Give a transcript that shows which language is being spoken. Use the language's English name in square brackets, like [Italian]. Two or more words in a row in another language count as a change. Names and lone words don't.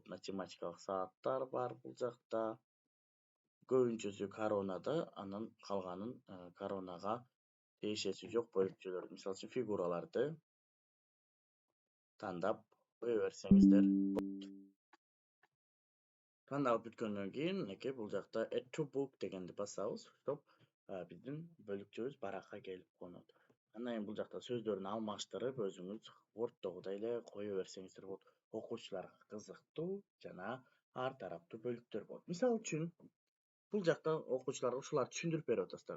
[Kyrgyz] Математикалык сааттар бар бул жакта. Көбүнчөсү коронада, анан калганын коронага тиешеси жок бөлүкчөлөр. Мисалы үчүн фигураларды тандап кое берсеңиздер. Тандап бүткөндөн кийин, мынакей бул жакта [English] add to book [Kyrgyz] дегенди басабыз. Стоп, биздин бөлүкчөбүз баракка келип конот. Андан кийин бул жакта сөздөрүн алмаштырып, өзүңүз Word'догудай эле кое берсеңиздер болот. Окуучуларга кызыктуу жана ар тараптуу бөлүктөр болот. Мисалы үчүн, бул жакта окуучуларга ушуларды түшүндүрүп берип атасыздар.